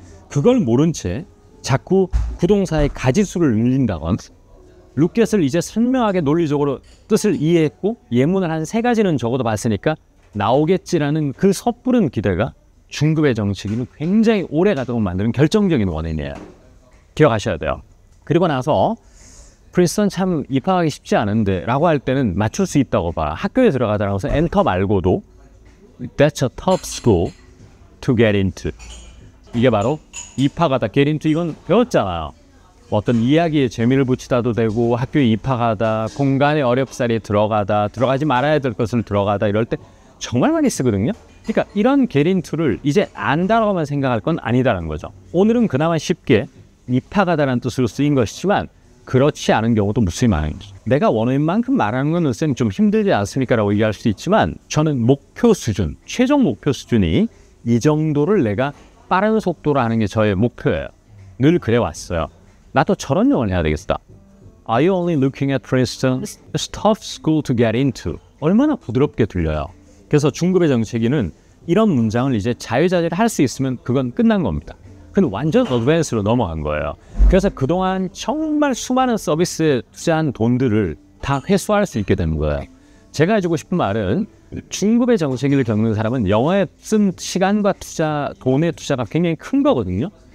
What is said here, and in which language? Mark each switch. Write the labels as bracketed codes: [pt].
[ko] 그걸 모른 채 자꾸 구동사의 가지수를 늘린다건 look at을 이제 선명하게 논리적으로 뜻을 이해했고 예문을 한 3가지는 적어도 봤으니까 나오겠지라는 그 섣부른 기대가 중급의 정치기는 굉장히 오래 가도록 만드는 결정적인 원인이에요. 기억하셔야 돼요. 그리고 나서 프린스턴 참 입학하기 쉽지 않은데 라고 할 때는 맞출 수 있다고 봐. 학교에 들어가더라고 해서 엔터 말고도 [en] That's a tough school to get into. [ko] 이게 바로 입학하다, get into 이건 배웠잖아요. 어떤 이야기에 재미를 붙이다도 되고 학교에 입학하다, 공간의 어렵사리에 들어가지 말아야 될 것을 들어가다 이럴 때 정말 많이 쓰거든요. 그러니까 이런 get into를 이제 안다라고만 생각할 건 아니다라는 거죠. 오늘은 그나마 쉽게 입학하다라는 뜻으로 쓰인 것이지만 그렇지 않은 경우도 무수히 많은 거죠. 내가 원어민만큼 말하는 건 쌤 좀 힘들지 않습니까? 라고 얘기할 수도 있지만 저는 목표 수준, 최종 목표 수준이 이 정도를 내가 빠른 속도로 하는 게 저의 목표예요. 늘 그래왔어요. 나도 저런 영어를 해야 되겠다. [en] Are you only looking at Princeton? It's a tough school to get into. [ko] 얼마나 부드럽게 들려요. 그래서 중급의 정치기는 이런 문장을 이제 자유자재로 할 수 있으면 그건 끝난 겁니다. 그건 완전 어드밴스로 넘어간 거예요. 그래서 그동안 정말 수많은 서비스에 투자한 돈들을 다 회수할 수 있게 되는 거예요. 제가 해주고 싶은 말은 중급의 정치기를 겪는 사람은 영어에 쓴 시간과 돈의 투자가 굉장히 큰 거거든요.